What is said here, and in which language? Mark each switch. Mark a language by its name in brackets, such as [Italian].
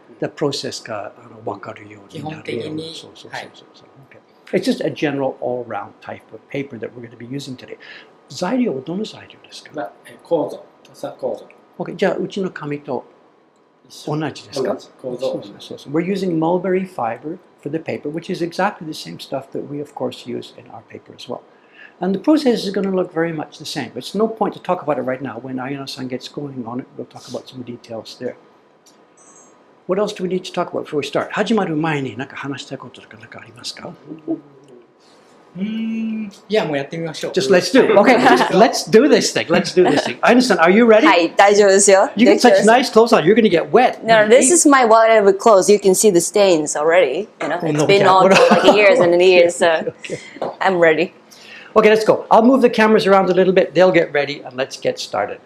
[English] The process [Japanese] が分かるようになるように。そう。 [English] Okay. It's just a general all-round type of paper that we're going to be using today. [Japanese] 材料はどの材料ですか？構造。 Okay, じゃあうちの紙と同じですか？そう。 [English] We're using mulberry fiber for the paper, which is exactly the same stuff that we of course use in our paper as well. And the process is going to look very much the same. It's no point to talk about it right now. When Ayano-san gets going on it, we'll talk about some details there. What else do we need to talk about before we start? [Japanese] 始まる前に何か話したいこととか何かありますか？いや、もうやってみましょう。 [English] Just let's do it. Okay, let's do this thing. Ayano-san, are you ready? [Japanese] はい、大丈夫ですよ。 [English] You got such nice clothes on. You're going to get wet. No, this is my waterproof clothes. You can see the stains already. You know, it's been on for like years and years. So I'm ready. Okay, let's go. I'll move the cameras around a little bit. They'll get ready, and let's get started.